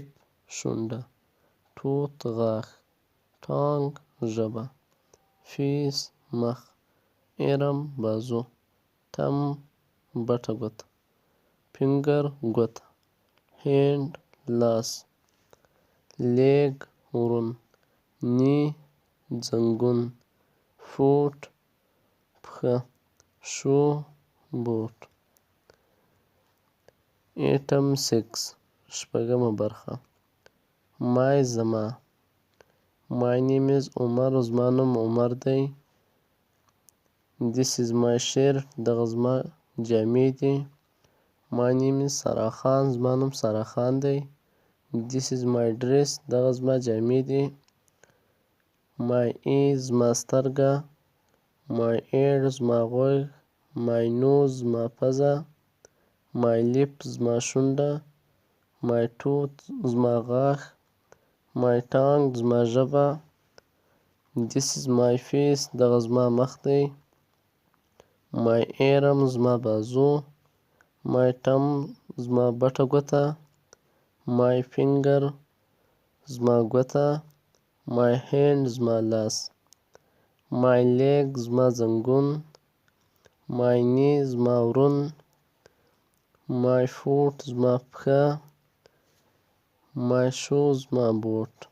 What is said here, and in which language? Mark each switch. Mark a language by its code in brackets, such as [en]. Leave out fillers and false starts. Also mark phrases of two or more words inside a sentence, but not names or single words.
[ps] شونډه، توت غاښ، ټانګ ژبه، فیس مخ، ایرم بازو، تم بټه ګوته، فینګر ګوته، هینډ لاس، لیګ ورون، نی زنګون، فوټ پښه، شو بوټ. 8 شپږمه برخه. مای زما، [en] My name is عمر، [ps] زما نوم عمر دی. [en] This is my shirt، [ps] دغه زما جامې دي. [en] My name is سارا خان، [ps] زما نوم سارا خان دی. [en] This is my dress، [ps] دغه زما جامې دي. [en] My eye [ps] زما سترګه، [en] My ear [ps] زما غوږ، [en] My nose [ps] زما پزه، [en] My lip [ps] زما شونډه، [en] My tooth [ps] زما غاښ، [en] My tongue [ps] زما ژبه. [en] This is my face، [ps] دغه زما مخ دی. [en] My arm [ps] زما بازو، [en] My thumb [ps] زما بټه ګوته، [en] My finger [ps] زما ګوته، [en] My hand [ps] زما لاس، [en] My leg [ps] زما زنګون، [en] My knee [ps] زما ورون، [en] My foot [ps] زما پښه، [en] My shoe [ps] زما بوټ.